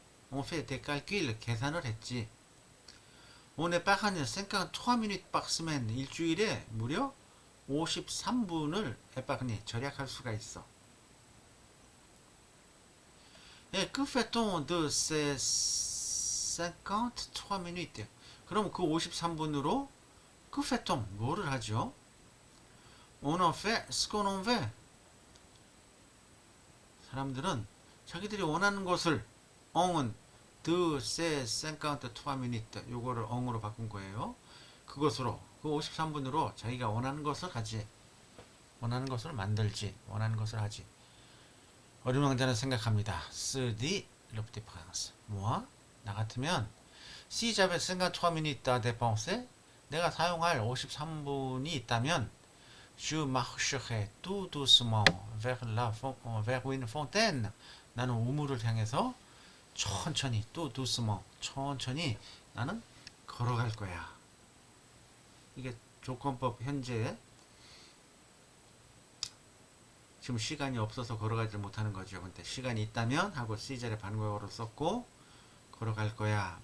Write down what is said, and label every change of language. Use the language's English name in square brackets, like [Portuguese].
[French] On fait des calculs, [Korean] 계산을 했지. [French] On est parvenu 53 minutes par semaine, [Korean] 일주일에 무려 53분을 [French] épargner, [Korean] 절약할 수가 있어. [French] Et que fait-on de ces 53 minutes? [Korean] 그럼 그 53분으로 [French] que fait-on? [Korean] 뭐를 하죠? [French] On en fait ce qu'on en veut. [Korean] 사람들은 자기들이 원하는 것을 on은 [French] de ces 53 minutes [Korean] 요거를 on으로 바꾼 거예요. 그것으로 그 53분으로 자기가 원하는 것을 하지. 원하는 것을 만들지. 원하는 것을 하지. 어린 왕자는 생각합니다. [French] Se dit le petit prince. moi [Korean] 나 같으면 [French] si j'avais 53 minutes à dépenser [Korean] 내가 사용할 53분이 있다면 [French] je marcherais tout doucement vers une fontaine. [Korean] 나는 우물을 향해서 천천히 [French] tout doucement [Korean] 천천히 나는 걸어갈 거야. 이게 조건법 현재 지금 시간이 없어서 걸어가지 못하는 거죠. 근데 시간이 있다면 하고 시절에 반국어로 썼고 걸어갈 거야.